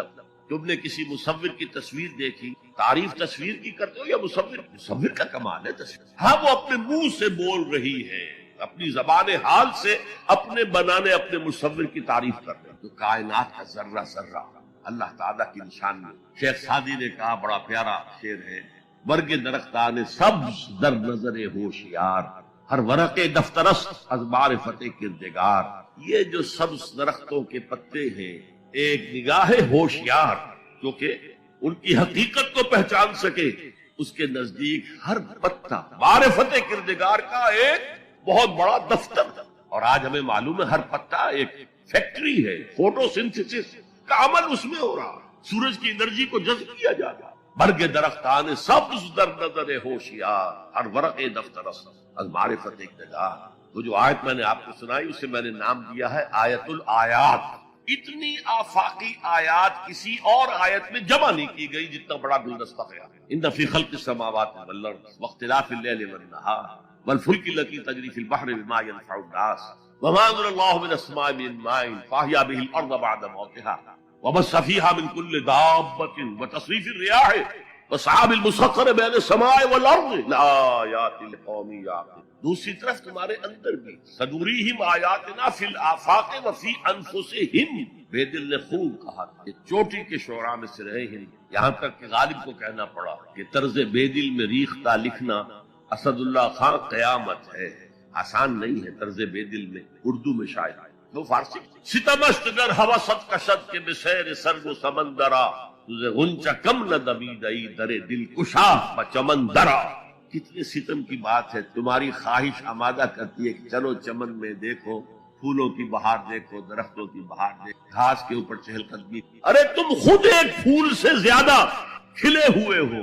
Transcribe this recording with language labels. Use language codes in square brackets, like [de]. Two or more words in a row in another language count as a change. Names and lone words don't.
[ur] تم نے کسی مصور کی تصویر دیکھی، تعریف تصویر کی کرتے ہو یا مصور کا کمال ہے تصویر. ہاں وہ اپنے منہ سے بول رہی ہے، اپنی زبان حال سے اپنے بنانے اپنے مصور کی تعریف کر رہے ہیں. تو کائنات کا ذرہ ذرہ اللہ تعالیٰ کی نشانی. شیخ سعدی نے کہا، بڑا پیارا شعر ہے، [fa] برگ درختان سبز در نظر ہوشیار، ہر ورق دفترست از معرفت کردگار. [ur] یہ جو سبز درختوں کے پتے ہیں، ایک نگاہ ہوشیار جو کہ ان کی حقیقت کو پہچان سکے، اس کے نزدیک ہر پتا معرفت کردگار کا ایک بہت بڑا دفتر. اور آج ہمیں معلوم ہے ہر پتا ایک فیکٹری ہے، فوٹو سنتھسس کا عمل اس میں ہو رہا، سورج کی انرجی کو جذب کیا جا رہا. [fa] برگ درختان سبز در نظر ہوشیار، ہر ورق دفتر از معرفت کردگار. [ur] وہ جو آیت میں نے آپ کو سنائی اسے میں نے نام دیا ہے [ar] آیت الآیات. [ur] اتنی آفاقی آیات کسی اور آیت میں جمع نہیں کی گئی جتنا بڑا گلدستہ ہے. [ar] ان فی خلق السماوات والارض واختلاف اللیل والنہار والفلک التی تجری فی البحر بما ينفع الناس وما انزل الله من السماء من ماء فاحیا به الارض بعد موتها وبث فيها من كل دابة وتصريف الرياح والسحاب المسخر بين السماء والارض لآیات لقوم يعقلون. [ur] دوسری طرف تمہارے اندر بھی [ar] سنوریہم آیاتنا فی الآفاق وفی انفسہم. [ur] بے دل نے خوب کہا کہ چوٹی کے شعراء میں سے رہے ہیں، یہاں تک کہ غالب کو کہنا پڑا کہ طرز بے دل میں ریختہ لکھنا اسد اللہ خان قیامت ہے. آسان نہیں ہے طرز بے دل میں اردو میں شاعر وہ فارسی. [fa] ستمست گر ہوست کشد کے بسیر سرگ و سمندرا تجھے غنچہ کم نہ دبیدئی در دل کشا بچمن درا. [ur] کتنے ستم کی بات ہے. تمہاری خواہش آمادہ کرتی ہے کہ چلو چمن میں دیکھو، پھولوں کی بہار دیکھو، درختوں کی بہار دیکھو، گھاس کے اوپر چہل قدمی. ارے تم خود ایک پھول سے زیادہ کھلے ہوئے ہو.